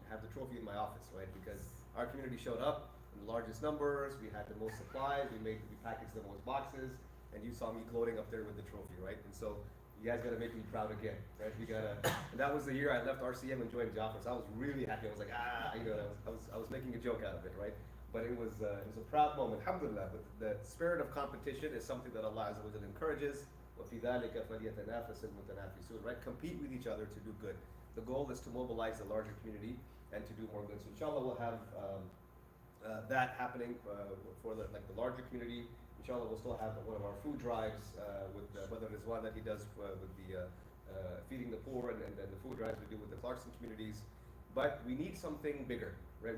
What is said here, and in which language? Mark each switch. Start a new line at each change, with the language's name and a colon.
English: I have the trophy in my office, right? Because our community showed up in the largest numbers, we had the most supplies, we packaged the most boxes, and you saw me gloating up there with the trophy, right? And so you guys gotta make me proud again, right? And that was the year I left RCM and joined Jafar, so I was really happy. I was like, you know, I was making a joke out of it, right? But it was a proud moment, alhamdulillah. But the spirit of competition is something that Allah Azza wa Jalla encourages.
Arabic: وَفِي ذَلِكَ فَلْيَتَنَافَسِ الْمُتَنَافِسُونَ, right?
English: Compete with each other to do good. The goal is to mobilize the larger community and to do more good. So inshallah we'll have that happening for the larger community. Inshallah we'll still have one of our food drives with Brother Rizwan that he does with the feeding the poor, and then the food drives we do with the Clarkson communities. But we need something bigger, right?